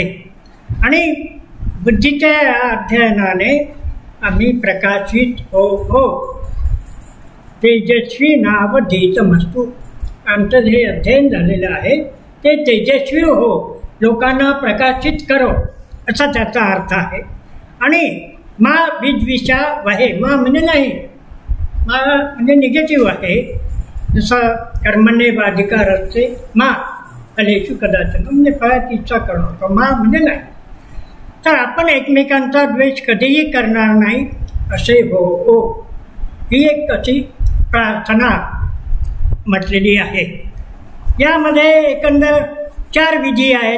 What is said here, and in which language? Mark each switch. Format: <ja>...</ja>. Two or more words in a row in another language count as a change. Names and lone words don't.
<mr>आणि बुद्धीच्या अध्ययनाने आम्ही प्रकाशित हो</mr> <sa>तेजस्वी नावधीतमस्तु।</sa> <mr>आमचं जे अध्ययन झालेलं आहे ते तेजस्वी हो, लोकांना प्रकाशित करो असा त्याचा अर्थ आहे। आणि</mr> <sa>मा विद्विषा वहे,</sa> <mr>मा म्हणजे नाही, मा म्हणजे निगेटिव्ह आहे। जसं कर्मण्येवाधिकार असते,</mr> <sa>मा फलेषु कदाचन</sa> <mr>म्हणजे फळाची इच्छा करू नका, मा म्हणजे नाही। तर आपण एकमेकांचा द्वेष कधीही करणार नाही असे हो, ही एक अशी प्रार्थना म्हटलेली आहे। यामध्ये एकंदर 4 विधी आहेत।</mr>